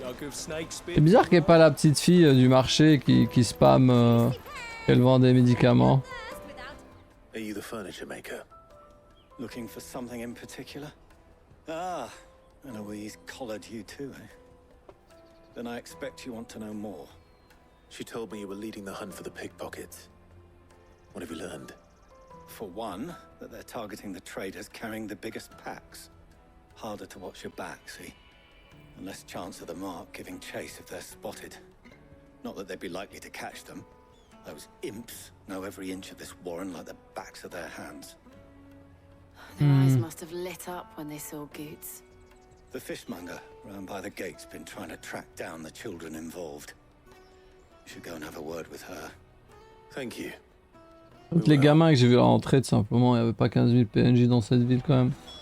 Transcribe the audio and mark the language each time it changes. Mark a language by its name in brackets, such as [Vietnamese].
[French] C'est bizarre qu'il n'y ait pas la petite fille du marché qui spamme qu'elle vend des médicaments. [English] Are you the furniture maker? Looking for something in particular? Ah, Eloise collared you too, eh? Then I expect you want to know more. She told me you were leading the hunt for the pickpockets. What have you learned? For one, that they're targeting the traders carrying the biggest packs. Harder to watch your back, see? And less chance of the mark giving chase if they're spotted. Not that they'd be likely to catch them. Those imps know every inch of this warren like the backs of their hands. Their eyes must have lit up when they saw Goots. The fishmonger round by the gate's been trying to track down the children involved. You should go and have a word with her. Thank you. [French] Toutes les gamins que j'ai vu rentrer, tout simplement, il n'y avait pas 15 000 PNJ dans cette ville quand même.